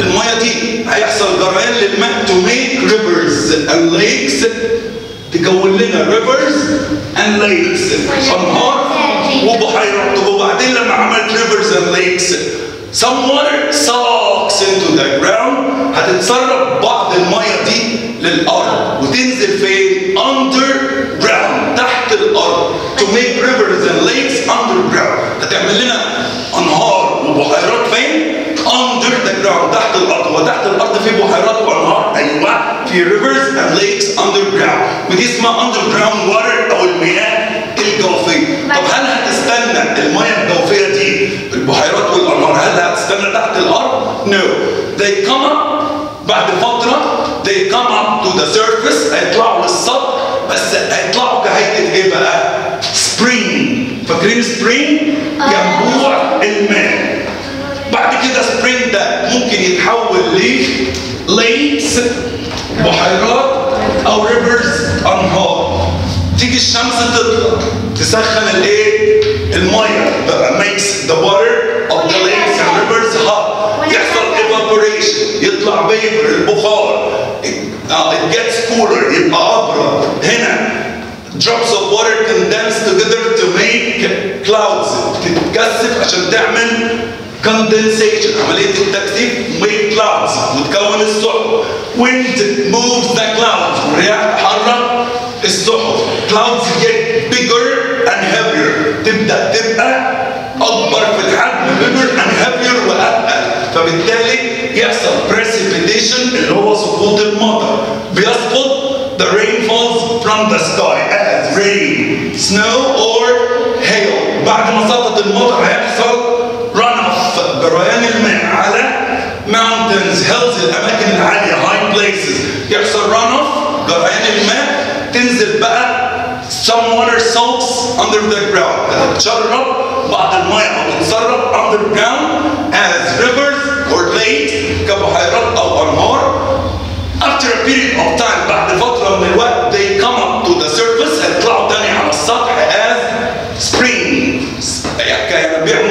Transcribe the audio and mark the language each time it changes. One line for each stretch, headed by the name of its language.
Arabic: المية دي هيحصل جريان للماء
English: to make rivers and lakes،
Arabic: تكون لنا rivers and lakes أنهار وبحيرات. وبعدين لما عملت rivers and lakes
English: some water sucks into the ground،
Arabic: هتتسرب بعض المية دي للأرض وتنزل فين؟ underground تحت الأرض.
English: to make rivers and lakes underground،
Arabic: هتعمل لنا أنهار وبحيرات فين؟
English: under the ground
Arabic: تحت الأرض. وتحت الأرض في بحيرات وأنهار، أيوة في
English: rivers and lakes underground،
Arabic: ودي اسمها underground water أو المياه الجوفية. طب هل هتستنى المياه الجوفية دي البحيرات والأنهار هل هتستنى تحت الأرض؟ No.
English: They come up
Arabic: بعد فترة
English: they come up to the surface،
Arabic: هيطلعوا للسطح، بس هيطلعوا كهيئة إيه بقى؟
English: spring.
Arabic: فاكرين spring؟ ينبوع الماء. بعد كده spring ده ممكن يتحول ل lakes بحيرات أو rivers أنهار. تيجي الشمس تطلع تسخن الايه؟ الميه بقى
English: makes the water of the lakes and rivers hot.
Arabic: يحصل evaporation يطلع vapor البخار.
English: it gets cooler
Arabic: يبقى أبرد.
English: هنا drops of water condense together to make clouds،
Arabic: تتكثف عشان تعمل
English: condensation
Arabic: عملية التكثيف
English: make clouds
Arabic: وتكون السحب.
English: wind moves the clouds،
Arabic: والرياح تحرك السحب.
English: clouds get bigger and heavier،
Arabic: تبدأ تبقى أكبر في الحجم
English: bigger and heavier وأتقل.
Arabic: فبالتالي يحصل precipitation اللي هو سقوط المطر.
English: بيسقط the rain falls from the sky as rain, snow or hail.
Arabic: بعد ما سقط المطر هيحصل runoff جريان الماء على mountains hills الأماكن العالية
English: high places.
Arabic: يحصل runoff جريان الماء، تنزل بقى
English: some water soaks under the ground،
Arabic: هتتشرب بعض المياه أو تتسرب
English: underground as rivers or lakes
Arabic: كبحيرات أو أنهار.
English: After a period of time
Arabic: بعد فترة من الوقت
English: they come up to the surface،
Arabic: هيطلعوا تاني على السطح
English: as spring. يعني